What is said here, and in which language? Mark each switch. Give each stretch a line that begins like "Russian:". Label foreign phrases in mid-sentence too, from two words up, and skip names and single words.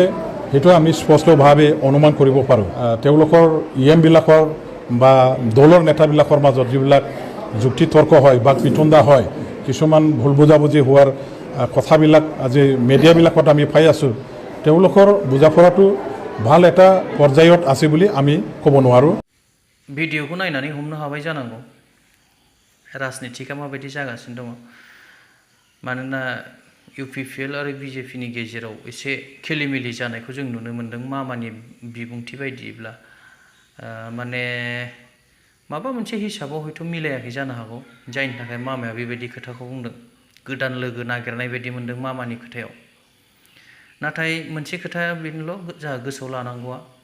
Assamese: সেইটো আমি স্পষ্টভাৱে অনুমান কৰিব পাৰোঁ। তেওঁলোকৰ EM বিলাকৰ বা দলৰ নেতাবিলাকৰ মাজত যিবিলাক যুক্তি তৰ্ক হয়, বাক বিতণ্ডা হয়, কিছুমান ভুল বুজাবুজি হোৱাৰ কথাবিলাক আজি মিডিয়াবিলাকত আমি পাই আছোঁ। তেওঁলোকৰ বুজাপৰাটো ভাল এটা পৰ্যায়ত আছে বুলি আমি ক'ব নোৱাৰোঁ।
Bodo: भिडिअखौ नायनानै हमनो हाबाय जानांगौ राजनितिका माबायदि जागासिनो दङ मानोना UPPL आरो BJP नि गेजेराव एसे खेलिमेलि जानायखौ जों नुनो मोन्दों मामानि बिबुंथि बायदिब्ला माने माबा मोनसे हिसाबाव हयथ' मिलायाखै जानो हागौ जायनि थाखाय मामाया बेबायदि खोथाखौ बुंदों गोदान लोगो नागिरनाय बायदि मोन्दों मामानि खोथायाव नाथाय मोनसे खोथाया बेनोल' जोंहा गोसोआव लानांगौआ